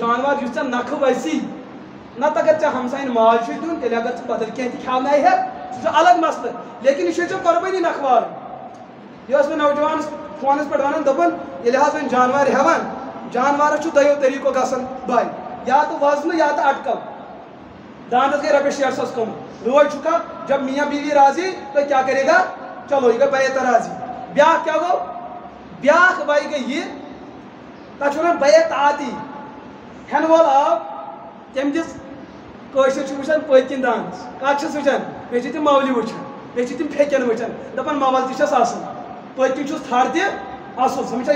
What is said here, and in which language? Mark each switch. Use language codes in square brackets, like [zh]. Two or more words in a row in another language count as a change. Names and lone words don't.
[ks] جانور یُس ژےٚ نکھٕ وسی نتہٕ اگر ژےٚ ہمساین ماز چھُے دیُن تیٚلہِ اگر ژٕ بدل کینٛہہ تہِ کھٮ۪ونٲیہِ ہٮ۪کھ سُہ چھُ الگ مسلہٕ لیکن یہِ چھُے ژےٚ قۄربٲنی نکھٕ والٕنۍ یہِ ٲس مےٚ نوجوانس فونس پٮ۪ٹھ ونان دوٚپُن ییٚلہِ حظ وۄنۍ جانور ہٮ۪وان جانورس چھُ دۄیو طریٖقو گژھان بے یا تہٕ وزنہٕ یا تہٕ اٹکل داندس گٔے رۄپیس 600 کم روز چھُکھا [ur] جب میاں بیوی راضی تو کیا کرے گا چلو یہ [ks] گٔے بیعت راضی بیٛاکھ کیٛاہ گوٚو بیٛاکھ بے گٔے یہِ تتھ چھِ ونان بیعت عادی ہٮ۪نہٕ وول آو تٔمۍ دِژ کٲشِر چھِ وٕچھان پٔتۍ کِنۍ دانس کتھ چھِس وٕچھان بیٚیہِ چھِ تِم مولہِ وٕچھان بیٚیہِ چھِ تِم پھیٚکٮ۪ن وٕچھان دپان مول تہِ چھس اصٕل پٔتۍ کِنۍ چھُس تھر تہِ اصٕل سمجھا